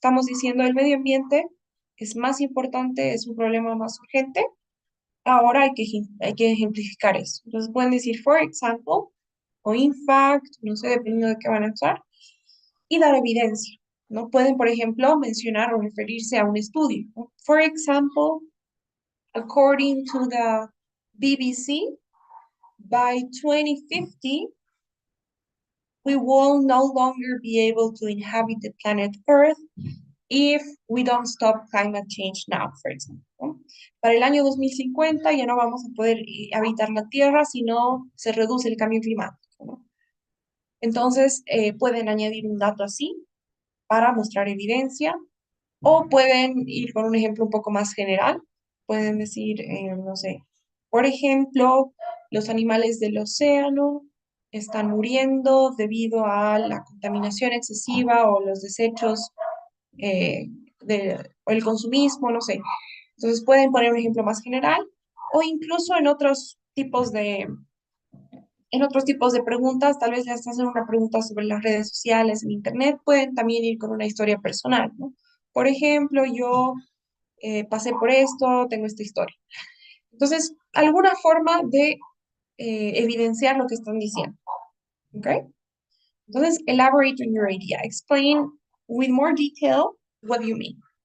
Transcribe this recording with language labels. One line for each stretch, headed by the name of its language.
Spanish: Estamos diciendo el medio ambiente es más importante, es un problema más urgente. Ahora hay que ejemplificar eso. Entonces pueden decir,
English: for example,
Spanish: o
English: in fact,
Spanish: no sé, dependiendo de qué van a usar, y dar evidencia. ¿No? Pueden, por ejemplo, mencionar o referirse a un estudio, ¿no?
English: For example, according to the BBC, by 2050, we will no longer be able to inhabit the planet Earth if we don't stop climate change now, for example, ¿no?
Spanish: Para el año 2050 ya no vamos a poder habitar la Tierra si no se reduce el cambio climático, ¿no? Entonces, pueden añadir un dato así para mostrar evidencia o pueden ir con un ejemplo un poco más general. Pueden decir, no sé, por ejemplo, los animales del océano están muriendo debido a la contaminación excesiva o los desechos eh, o el consumismo, no sé. Entonces pueden poner un ejemplo más general o incluso en otros tipos de preguntas, tal vez les hacen una pregunta sobre las redes sociales, en internet, pueden también ir con una historia personal, ¿no? Por ejemplo, yo pasé por esto, tengo esta historia. Entonces, alguna forma de evidenciar lo que están diciendo, ¿ok?
English: Entonces, elaborate on your idea. Explain with more detail what you mean.